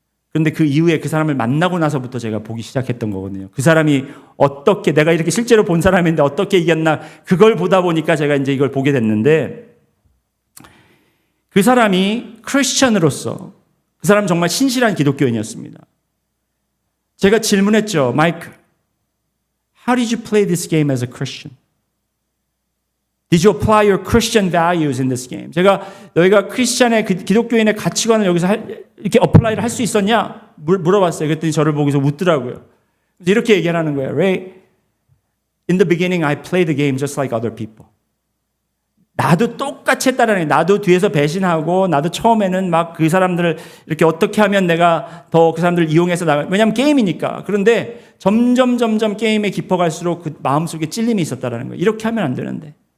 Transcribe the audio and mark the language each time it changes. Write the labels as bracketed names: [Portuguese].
[Korean] 그런데 그 이후에 그 사람을 만나고 나서부터 제가 보기 시작했던 거거든요. 그 사람이 어떻게, 내가 이렇게 실제로 본 사람인데 어떻게 이겼나, 그걸 보다 보니까 제가 이제 이걸 보게 됐는데, 그 사람이 크리스천으로서, 그 사람 정말 신실한 기독교인이었습니다. 제가 질문했죠. [English] 마이크, how did you play this game as a Christian? Did you apply your Christian values in this game? [Korean] 제가 너희가 크리스천의 기독교인의 가치관을 여기서 이렇게 어플라이를 할 수 있었냐? 물어봤어요. 그랬더니 저를 보고서 웃더라고요. 이렇게 얘기하는 거예요. [English] Ray, in the beginning I played the game just like other people. [Korean] 나도 똑같이 했다라는 거예요. 나도 뒤에서 배신하고 나도 처음에는 막 그 사람들을 이렇게 어떻게 하면 내가 더 그 사람들을 이용해서 왜냐하면 게임이니까. 그런데 점점 게임에 깊어갈수록 그 마음속에 찔림이 있었다라는 거예요. 이렇게 하면 안 되는데.